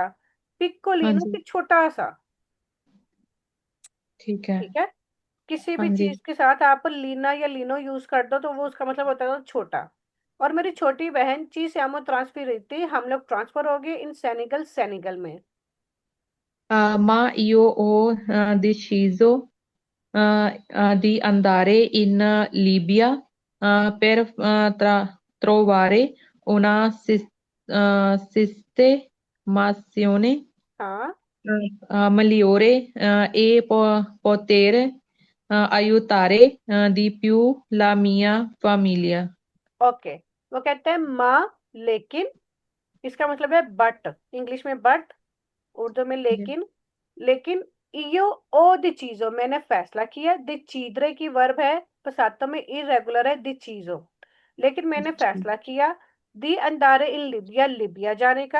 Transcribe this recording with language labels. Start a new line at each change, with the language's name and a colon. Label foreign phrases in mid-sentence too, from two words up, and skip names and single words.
Hindi: हाँ
Italian: piccolino
Hindi: जी। कि छोटा सा। ठीक है। ठीक है, किसी हाँ भी जी। चीज के साथ आप लीना या लीनो यूज कर दो तो वो उसका मतलब होता है छोटा। और मेरी छोटी बहन
Italian: ci siamo
Hindi: ट्रांसफर रहती, हम लोग ट्रांसफर हो गए इन सेनेगल, सेनेगल में।
Italian: Ma io ho deciso di andare in Libia per trovare una sistemazione
Hindi: हाँ,
Italian: migliore e poter aiutare di più la mia famiglia.
Hindi: ओके। वो कहते हैं माँ, लेकिन, इसका मतलब है बट, इंग्लिश में बट, उर्दू में जी। लेकिन। लेकिन
Italian: io ho deciso,
Hindi: मैंने फैसला किया। डिसीडरे की वर्ब है, पसातो में इरेगुलर है डिसीजो। लेकिन मैंने फैसला किया
Italian: di andare in Libia,
Hindi: लिबिया जाने का।